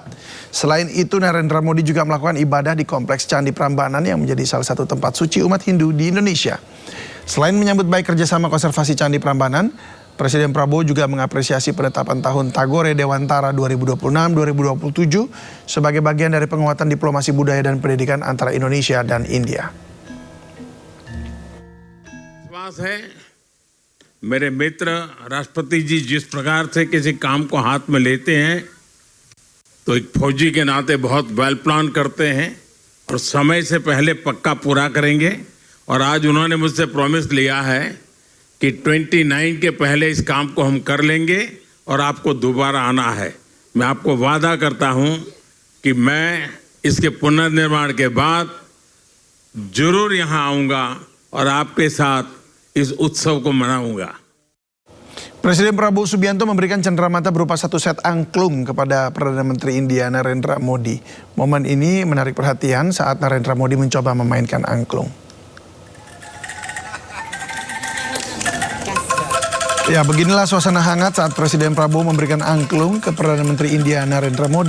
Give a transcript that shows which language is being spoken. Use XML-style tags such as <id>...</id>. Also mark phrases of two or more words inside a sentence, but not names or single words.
<id>Selain itu, Narendra Modi juga melakukan ibadah di Kompleks Candi Prambanan yang menjadi salah satu tempat suci umat Hindu di Indonesia. Selain menyambut baik kerjasama konservasi Candi Prambanan, Presiden Prabowo juga mengapresiasi penetapan tahun Tagore Dewantara 2026-2027 sebagai bagian dari penguatan diplomasi budaya dan pendidikan antara Indonesia dan India.</id> <hi>विश्वास है मेरे मित्र राष्ट्रपति जी जिस प्रकार से किसी काम को हाथ में लेते हैं तो एक फौजी के नाते बहुत</hi> <en>well plan</en> <hi>करते हैं और समय से पहले पक्का पूरा करेंगे और आज उन्होंने मुझसे प्रॉमिस लिया है कि 29 के पहले इस काम को हम कर लेंगे और आपको दोबारा आना है। मैं आपको वादा करता हूं कि मैं इसके पुनर्निर्माण के बाद जरूर यहां आऊंगा और आपके साथ इस उत्सव को मनाऊंगा।</hi> <id>Presiden Prabowo Subianto memberikan cenderamata berupa 1 set angklung kepada Perdana Menteri India Narendra Modi. Momen ini menarik perhatian saat Narendra Modi mencoba memainkan angklung. Ya, beginilah suasana hangat saat Presiden Prabowo memberikan angklung ke Perdana Menteri India Narendra Modi.</id>